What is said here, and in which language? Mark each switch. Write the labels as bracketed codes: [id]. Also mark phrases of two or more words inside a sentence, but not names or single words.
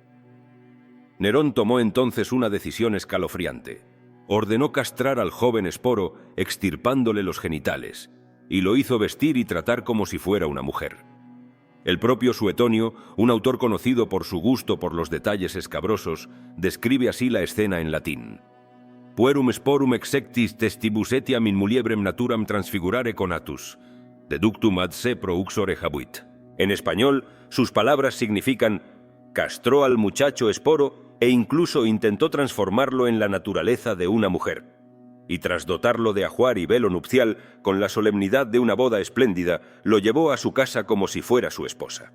[es] Nerón tomó entonces una decisión escalofriante. Ordenó castrar al joven Esporo extirpándole los genitales, y lo hizo vestir y tratar como si fuera una mujer. El propio Suetonio, un autor conocido por su gusto por los detalles escabrosos, describe así la escena en latín. [la] Puerum sporum exectis testibus etiam in muliebrem naturam transfigurare conatus, deductum ad se pro uxore habuit. [es] En español, sus palabras significan: castró al muchacho Esporo e incluso intentó transformarlo en la naturaleza de una mujer. Y tras dotarlo de ajuar y velo nupcial, con la solemnidad de una boda espléndida, lo llevó a su casa como si fuera su esposa.